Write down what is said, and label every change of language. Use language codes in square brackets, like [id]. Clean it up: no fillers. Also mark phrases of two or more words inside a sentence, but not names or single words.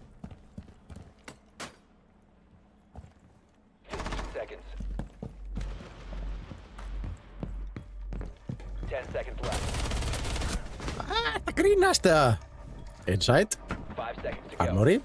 [en] 15 seconds. 10 seconds left. [is] Þetta grínast, eða? [en] Inside. 5 seconds to go. Armory.